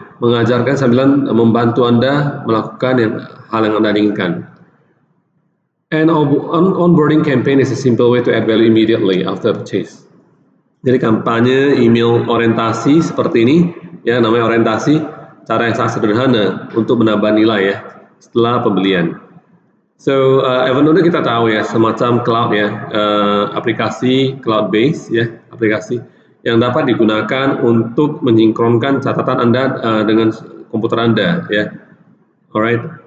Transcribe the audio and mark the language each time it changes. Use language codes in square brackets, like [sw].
[id] Mengajarkan sambil membantu Anda melakukan hal yang Anda inginkan. [en] An onboarding campaign is a simple way to add value immediately after purchase. [id] Jadi kampanye email orientasi seperti ini, ya, namanya orientasi, cara yang sangat sederhana untuk menambah nilai, ya, setelah pembelian. So Evernote kita tahu, ya, semacam cloud, ya, aplikasi cloud base, ya, aplikasi yang dapat digunakan untuk menyinkronkan catatan Anda dengan komputer Anda, ya. Alright.